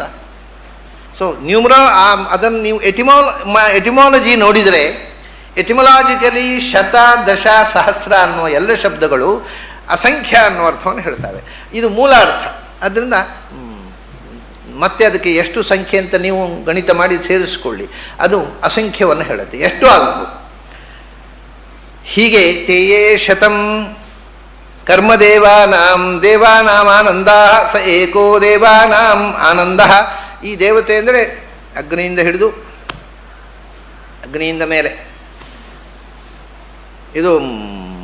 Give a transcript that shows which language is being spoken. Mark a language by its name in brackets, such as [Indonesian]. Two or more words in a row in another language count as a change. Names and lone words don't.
[Kannada] ಸೊ ಅದನ್ನು ನೀವು ಎಟಿಮಾಲಜಿ ನೋಡಿದರೆ, ಎಟಿಮಾಲಜಿಕಲಿ ಶತ ದಶ ಸಹಸ್ರ ಅನ್ನುವ ಎಲ್ಲ ಶಬ್ದಗಳು ಅಸಂಖ್ಯ ಅನ್ನುವ ಅರ್ಥವನ್ನು ಹೇಳ್ತವೆ. ಇದು ಮೂಲ ಅರ್ಥ. ಆದ್ದರಿಂದ ಮತ್ತೆ ಅದಕ್ಕೆ ಎಷ್ಟು ಸಂಖ್ಯೆ ಅಂತ ನೀವು ಗಣಿತ ಮಾಡಿ ಸೇರಿಸ್ಕೊಳ್ಳಿ, ಅದು ಅಸಂಖ್ಯವನ್ನು ಹೇಳುತ್ತೆ. ಎಷ್ಟು ಆಗ್ಬೋದು? ಹೀಗೆ [Sanskrit] ತೇಯೇ ಶತಂ ಕರ್ಮದೇವಾನಾಂ ದೇವಾನಾಮಾನಂದ ಸ ಏಕೋ ದೇವಾನಾಂ ಆನಂದ. [Kannada] ಈ ದೇವತೆ ಅಂದರೆ ಅಗ್ನಿಯಿಂದ ಹಿಡಿದು ಅಗ್ನಿಯಿಂದ ಮೇಲೆ ಇದು